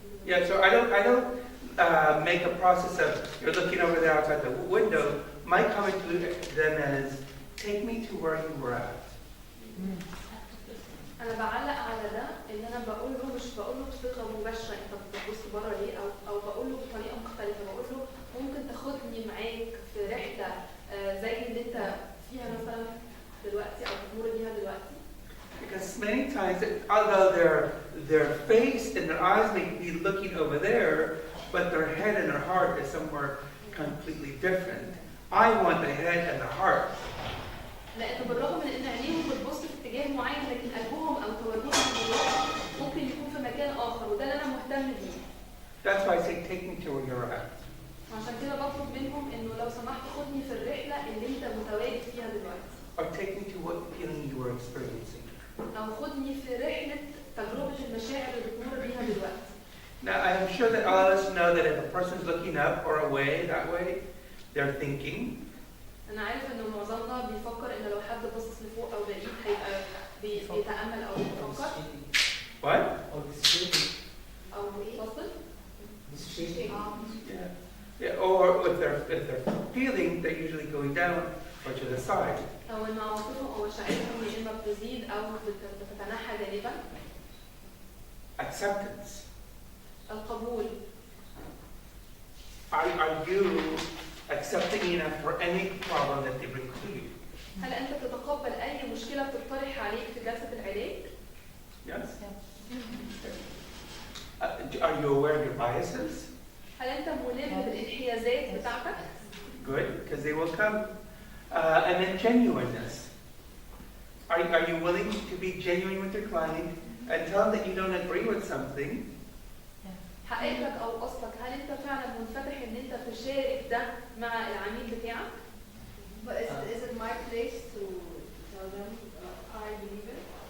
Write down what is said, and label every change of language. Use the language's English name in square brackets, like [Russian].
[English] Yeah, so I don't make a process of you're looking over there outside the window. My comment to them is, take me to where you were at. [Arabic] أنا بعلق على ده إن أنا بقول له مش بقول له بصيغة مباشرة أنت بتبص بره ليه أو بقول له بطريقة مختلفة بقول له ممكن تاخدني معاك في رحلة زي اللي أنت فيها مثلا دلوقتي أو بتمر بيها دلوقتي. [English] Because many times, although their face and their eyes may be looking over there, but their head and their heart is somewhere completely different. I want the head and the heart. [Arabic] لأنه بالرغم من إن عينيهم بتبص في اتجاه معين لكن قلبهم أو توجههم ممكن يكون في مكان آخر وده اللي أنا مهتم بيه. [English] That's why I say take me to where you're at. [Arabic] عشان كده بطلب منهم إنه لو سمحت خدني في الرحلة اللي أنت متواجد فيها دلوقتي. [English] Or take me to what feeling you were experiencing. [Arabic] أو خدني في رحلة تجربة المشاعر اللي بتمر بيها دلوقتي. [English] Now I'm sure that all of us know that if a person's looking up or away that way, they're thinking. [Arabic] أنا عارف إنه معظمنا بيفكر إن لو حد باصص لفوق أو بعيد هيبقى بيتأمل أو بيفكر. [English] What? [Arabic] او dissociating. أو واصل؟ [English] Dissociating. Yeah. Or if they're feeling, they're usually going down. or to the side. [Arabic] أو إن عواطفهم أو مشاعرهم يا إما بتزيد أو بتتنحى جانبا. [English] Acceptance. [Arabic] القبول. [English] Are you accepting enough for any problem that they bring to you? [Arabic] هل أنت تتقبل أي مشكلة بتطرح عليك في جلسة العلاج؟ [English] Yes. Are you aware of your biases? [Arabic] هل أنت ملم بالانحيازات بتاعتك؟ [English] Good, because they will come. And then genuineness. Are you willing to be genuine with your client and tell them that you don't agree with something? [Arabic] حقيقتك أو قصدك هل أنت فعلا منفتح إن أنت تشارك ده مع العميل بتاعك؟ [English] But is it my place to tell them I believe it?